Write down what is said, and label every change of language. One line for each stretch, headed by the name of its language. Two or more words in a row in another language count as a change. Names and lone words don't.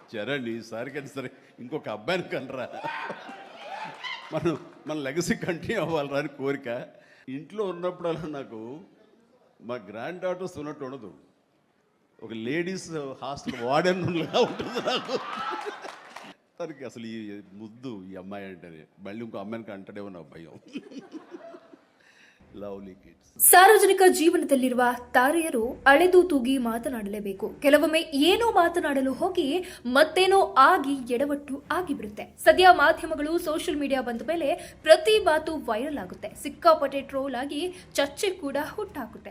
Telugu: చరణ్ ఈసారికి సరే ఇంకొక అబ్బాయిని కనరా, మన
English: legacy continue
Telugu: అవ్వాలరా అని కోరిక. ఇంట్లో ఉన్నప్పుడల్లా నాకు మా
English: grand daughters
Telugu: ఉన్నట్టు ఉండదు, ఒక
English: ladies hostel wardenla
Telugu: ఉంటుంది నాకు. తనకి అసలు ఈ ముద్దు ఈ అమ్మాయి అంటేనే మళ్ళీ ఇంకో అమ్మాయికి అంటేనే నా భయం.
English: lovely kids.
Kannada: ಸಾರ್ವಜನಿಕ ಜೀವನದಲ್ಲಿರುವ ತಾರೆಯರು ಅಳೆದು ತೂಗಿ ಮಾತನಾಡಲೇಬೇಕು. ಕೆಲವೊಮ್ಮೆ ಏನೋ ಮಾತನಾಡಲು ಹೋಗಿ ಮತ್ತೇನೋ ಆಗಿ ಎಡವಟ್ಟು ಆಗಿಬಿಡುತ್ತೆ. ಸದ್ಯ ಮಾಧ್ಯಮಗಳು
English: social media
Kannada: ಬಂದ ಮೇಲೆ ಪ್ರತಿ ಮಾತು ವೈರಲ್ ಆಗುತ್ತೆ, ಸಿಕ್ಕಾಪಟ್ಟೆ ಟ್ರೋಲ್ ಆಗಿ ಚರ್ಚೆ ಕೂಡ ಹುಟ್ಟಾಕುತ್ತೆ.